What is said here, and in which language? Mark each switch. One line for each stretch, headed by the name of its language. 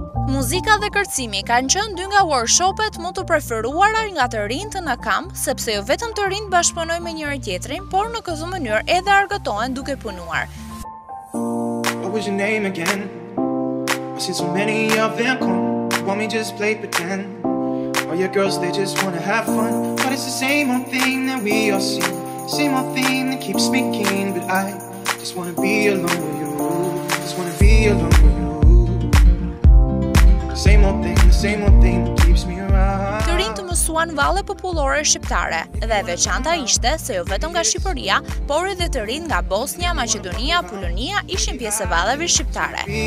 Albanian: Muzika dhe kërcimi kanë qenë dy nga workshopet më të preferuara nga të rinjt në kamp, sepse jo vetëm të rinjt bashkëpunojnë me njëri tjetrin, por në këtë mënyrë edhe argëtohen duke punuar.
English: What was your name again? I see so many of them come. Want me just play pretend? All your girls they just wanna have fun, but it's the same old thing that we all see. Same old thing that keeps me keen, but I just wanna be alone with you. Just wanna be alone with you. Same old thing that keeps me around.
Albanian: Të rinjt të mësuan valle popullore shqiptare dhe veçanta ishte se jo vetëm nga Shqipëria, por edhe të rinjt nga Bosnia, Maqedonia, Polonia ishin pjesë e valleve shqiptare.